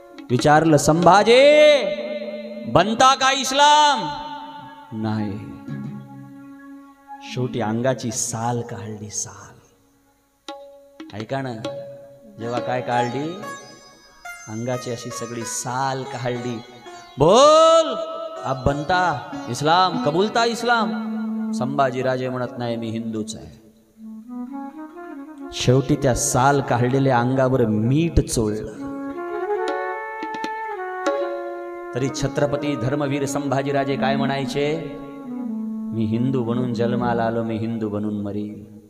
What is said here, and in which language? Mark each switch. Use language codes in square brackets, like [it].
[mr] विचारलं, संभाजी [hi] बनता का इस्लाम? [mr] नाही. शेवटी अंगाची साल काढली, साल. ऐका ना, जेव्हा काय काढली, अंगाची अशी सगळी साल काढली. [hi] बोल, आप बनता इस्लाम, कबूलता इस्लाम? [mr] संभाजी राजे म्हणत, नाही, मी हिंदूच आहे. शेवटी त्या साल काढलेल्या अंगावर मीठ चोळलं. तरी छत्रपती धर्मवीर संभाजीराजे काय म्हणायचे, मी हिंदू बनून जन्माला आलो, मी हिंदू बनून मरील.